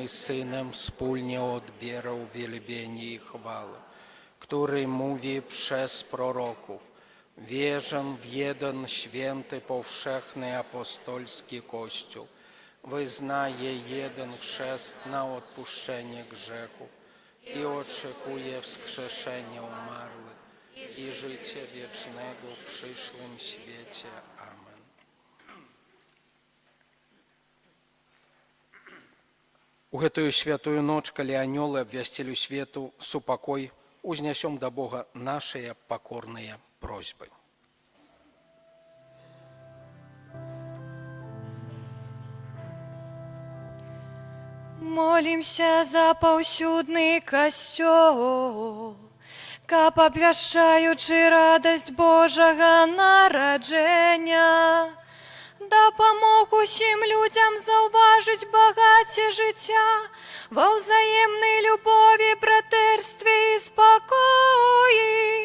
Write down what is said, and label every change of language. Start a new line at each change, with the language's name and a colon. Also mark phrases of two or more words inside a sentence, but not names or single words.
Polish: i Synem wspólnie odbierał wielbienie i chwałę, który mówi przez proroków: wierzę w jeden święty, powszechny, apostolski Kościół, wyznaję jeden chrzest na odpuszczenie grzechów i oczekuję wskrzeszenia umarłych i życia wiecznego w przyszłym świecie. Amen.
Belarusian: У гэтую святую ноч, калі анёлы абвясцілі свету супакой, узнясём да Бога нашыя пакорныя просьбы. Молімся за паўсюдны касцёл, каб абвяшчаючы радасць Божага нараджэння, дапамог усім людзям заўважыць багацце жыцця ва ўзаемнай любові, братэрстве і спакоі.